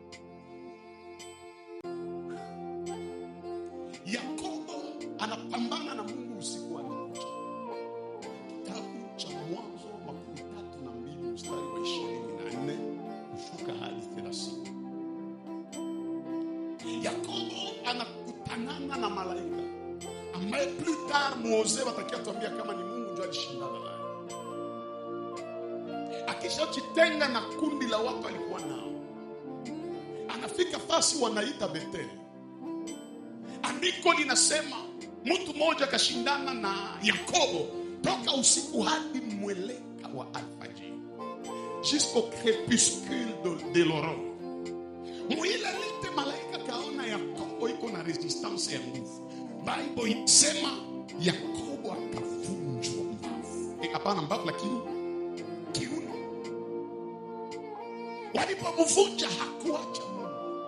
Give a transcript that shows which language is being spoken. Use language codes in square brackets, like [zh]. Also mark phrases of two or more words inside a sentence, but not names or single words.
[sw] Yakobo anapambana na Mungu usiku wa leo. Kitabu cha Mwanzo 32 mstari wa 24 kushuka hadi 30. Yakobo anakutanana na malaika ambaye [fr] plus tard [sw] Mose watakia tuambia kama ni Mungu ndio alishindana naye. Akishajitenga na kundi la watu alikuwa nao, anafika fasi wanaita Bethel. Andiko linasema mtu mmoja kashindana na Yakobo toka usiku hadi mweleka wa alfajiri, [fr] jusqu'au crépuscule de l'aurore. [sw] Mwile lite malaika kaona Yakobo iko na resistance ya nguvu. Bible inasema Yakobo akavunjwa mbavu. Hapana mbavu lakini kiuno. Walipomvunja hakuacha Mungu.